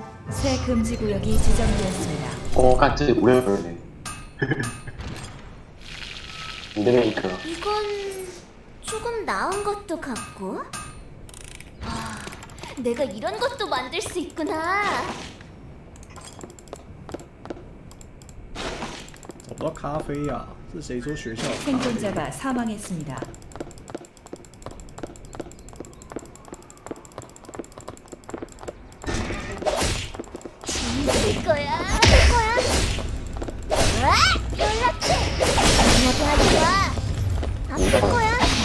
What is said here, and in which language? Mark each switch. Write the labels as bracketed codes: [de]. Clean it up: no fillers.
[ko] 새 금지 구역이 지정되었습니다. [zh] 看这里5、6个人呢。你那边一个。 [ko] 이건 조금 나은 것도 같고. 아, 내가 이런 것도 만들 수 있구나. [zh] 找不到咖啡呀、是谁说学校有咖啡？ [ko] 생존자가 사망했습니다. 이거야, 이거야. 와, 연락해. 모두 하자. 아플 거야.